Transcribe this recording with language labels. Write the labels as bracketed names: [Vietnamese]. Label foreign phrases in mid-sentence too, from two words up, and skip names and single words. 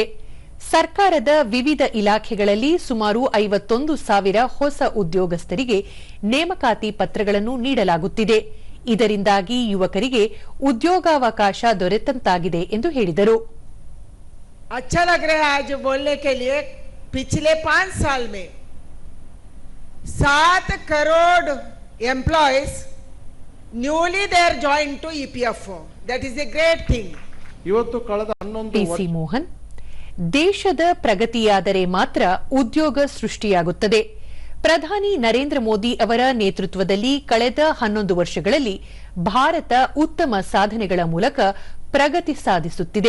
[Kannada] ಸರ್ಕಾರದ ವಿವಿಧ ಇಲಾಖೆಗಳಲ್ಲಿ ಸುಮಾರು 51,000 ಹೊಸ ಉದ್ಯೋಗಸ್ಥರಿಗೆ ನೇಮಕಾತಿ ಪತ್ರಗಳನ್ನು ನೀಡಲಾಗುತ್ತಿದೆ. ಇದರಿಂದಾಗಿ ಯುವಕರಿಗೆ ಉದ್ಯೋಗಾವಕಾಶ ದೊರೆತಂತಾಗಿದೆ ಎಂದು ಹೇಳಿದರು. [Hindi] अच्छा लग रहा है आज बोलने के लिए. पिछले 5 साल में 7 करोड़ [English] employees newly they are joined to EPFO. That is a great thing. [Kannada] ಇವತ್ತು ಕಳೆದ 11 ಪಿಸಿ ಮೋಹನ್, ದೇಶದ ಪ್ರಗತಿಯಾದರೆ ಮಾತ್ರ ಉದ್ಯೋಗ ಸೃಷ್ಟಿಯಾಗುತ್ತದೆ. ಪ್ರಧಾನಿ ನರೇಂದ್ರ ಮೋದಿ ಅವರ ನೇತೃತ್ವದಲ್ಲಿ ಕಳೆದ 11 ವರ್ಷಗಳಲ್ಲಿ ಭಾರತ ಉತ್ತಮ ಸಾಧನೆಗಳ ಮೂಲಕ ಪ್ರಗತಿ ಸಾಧಿಸುತ್ತಿದೆ.